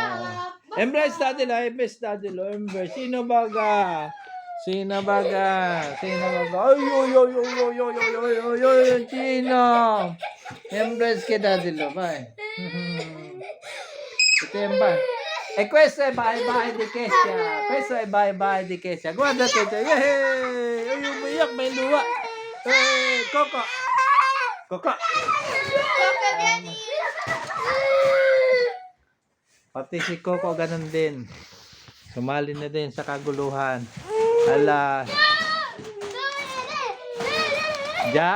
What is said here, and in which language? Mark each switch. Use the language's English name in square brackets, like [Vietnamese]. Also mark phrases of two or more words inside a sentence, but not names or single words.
[Filipino] Embrace daddy lo. Embrace. Sino baga? Ay. Sino? Embrace ke daddy lo. Bye. Ito yan ba? [Italian] Questo è bye di Kesha. Guarda Kesha. [Filipino] Yehey! Ay, umiyak. May luwa. Hey, Coco. Pati si Coco ganun din. Sumali na din sa kaguluhan. Hala. Jack.